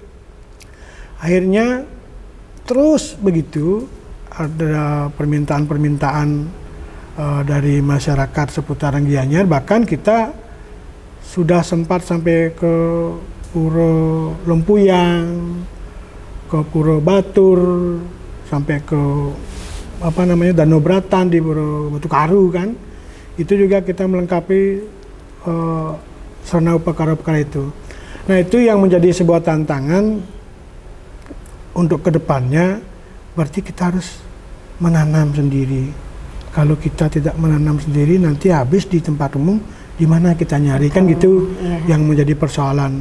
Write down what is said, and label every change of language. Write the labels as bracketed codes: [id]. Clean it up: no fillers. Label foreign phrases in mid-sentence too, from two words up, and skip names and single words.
[id] Akhirnya terus begitu, ada permintaan-permintaan dari masyarakat seputaran Gianyar, bahkan kita sudah sempat sampai ke Puro Lempuyang, ke Puro Batur, sampai ke Danau Bratan di Puro Batu Karu kan. Itu juga kita melengkapi sarana upakara-upakara itu. Nah, itu yang menjadi sebuah tantangan untuk kedepannya, berarti kita harus menanam sendiri. Kalau kita tidak menanam sendiri, nanti habis di tempat umum, di mana kita nyari kan gitu, yang menjadi persoalan.